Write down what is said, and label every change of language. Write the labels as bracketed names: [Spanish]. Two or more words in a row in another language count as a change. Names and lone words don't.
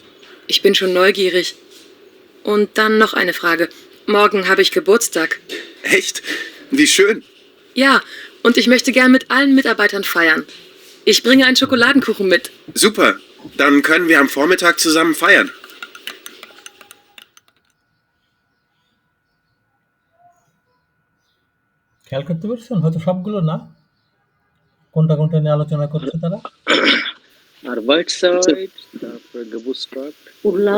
[German] Ich bin schon neugierig. Und dann noch eine Frage. Morgen habe ich Geburtstag. Echt? Wie schön. Ja, und ich möchte gern mit allen Mitarbeitern feiern. Ich bringe einen Schokoladenkuchen mit. Super, dann können wir am Vormittag zusammen feiern. [Bangla] খেয়াল করতে পারছেন? হয়তো সবগুলো না। কোনটা কোনটা নিয়ে আলোচনা করছে তারা? Arbeitszeit, তারপরে Geburtstag, উল্লাও,